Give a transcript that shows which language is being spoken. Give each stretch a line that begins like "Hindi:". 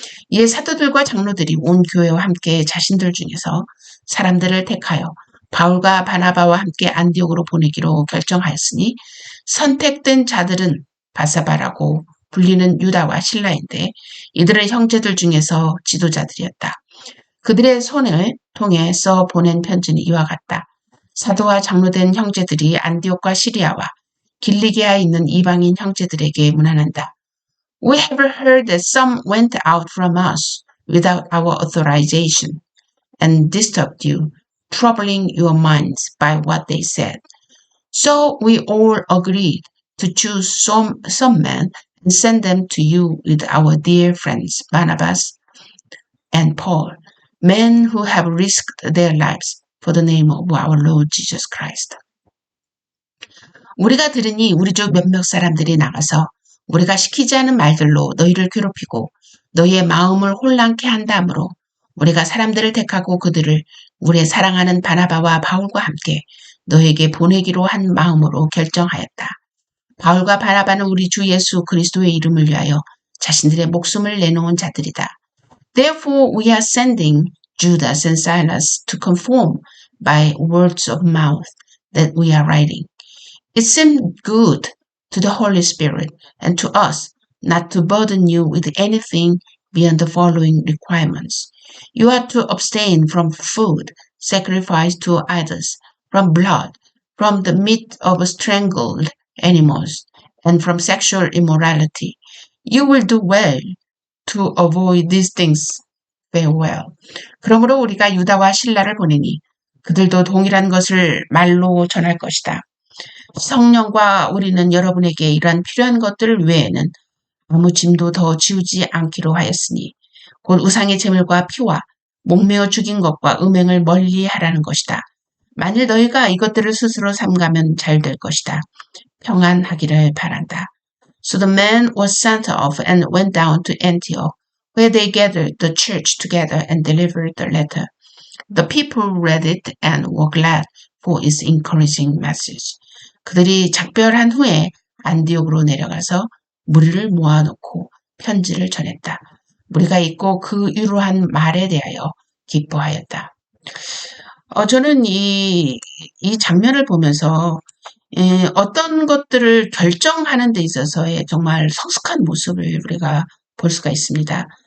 Korean: 이에 사도들과 장로들이 온 교회와 함께 자신들 중에서 사람들을 택하여 바울과 바나바와 함께 안디옥으로 보내기로 결정하였으니 선택된 자들은 바사바라고 불리는 유다와 실라인데 이들은 형제들 중에서 지도자들이었다. 그들의 손을 통해 써 보낸 편지는 이와 같다. 사도와 장로된 형제들이 안디옥과 시리아와 길리게아에 있는 이방인 형제들에게 문안한다.
English: We have heard that some went out from us without our authorization and disturbed you, troubling your minds by what they said. So we all agreed to choose some men and send them to you with our dear friends Barnabas and Paul, men who have risked their lives for the name of our Lord Jesus Christ.
Korean: 우리가 들으니 우리 쪽 몇몇 사람들이 나가서 우리가 시키지 않은 말들로 너희를 괴롭히고 너희의 마음을 혼란케 한다므로 우리가 사람들을 택하고 그들을 우리의 사랑하는 바나바와 바울과 함께 너에게 보내기로 한 마음으로 결정하였다. 바울과 바나바는 우리 주 예수 그리스도의 이름을 위하여 자신들의 목숨을 내놓은 자들이다.
English: Therefore we are sending Judas and Silas to conform by words of mouth that we are writing. It seemed good to the Holy Spirit and to us not to burden you with anything beyond the following requirements. You are to abstain from food sacrificed to idols, from blood, from the meat of strangled animals and from sexual immorality. You will do well to avoid these things. Farewell.
Korean: 그러므로 우리가 유다와 실라를 보내니 그들도 동일한 것을 말로 전할 것이다. 성령과 우리는 여러분에게 이러한 필요한 것들 외에는 아무 짐도 더 지우지 않기로 하였으니 곧 우상의 제물과 피와 목매어 죽인 것과 음행을 멀리하라는 것이다. 만일 너희가 이것들을 스스로 삼가면 잘 될 것이다. 평안하기를 바란다.
English: So the man was sent off and went down to Antioch, where they gathered the church together and delivered the letter. The people read it and were glad for its encouraging message.
Korean: 그들이 작별한 후에 안디옥으로 내려가서 무리를 모아놓고 편지를 전했다. 무리가 읽고 그 유로한 말에 대하여 기뻐하였다. 저는 이 장면을 보면서 어떤 것들을 결정하는 데 있어서의 정말 성숙한 모습을 우리가 볼 수가 있습니다.